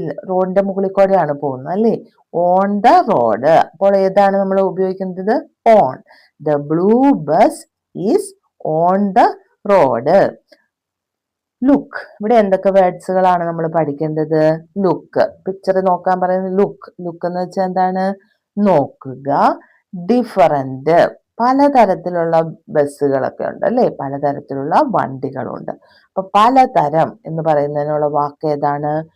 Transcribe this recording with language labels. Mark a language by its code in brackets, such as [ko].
[ml] റോഡിന്റെ മുകളിൽ കൂടെയാണ് പോകുന്നത് അല്ലേ. [en] On the road. [ml] അപ്പോൾ ഏതാണ് നമ്മൾ ഉപയോഗിക്കുന്നത്? [en] On. The blue bus is on the road. Look. [ml] ഇവിടെ എന്തൊക്കെ വേർഡ്സുകളാണ് നമ്മൾ പഠിക്കേണ്ടത്? ലുക്ക്. പിക്ചർ നോക്കാൻ പറയുന്നത് ലുക്ക്. ലുക്ക് എന്ന് വെച്ചാൽ എന്താണ്? നോക്കുക. [en] Different. [ml] പലതരത്തിലുള്ള ബസ്സുകളൊക്കെ ഉണ്ട് അല്ലേ, പലതരത്തിലുള്ള വണ്ടികളുണ്ട്. അപ്പൊ പലതരം എന്ന് പറയുന്നതിനുള്ള വാക്ക് ഏതാണ്?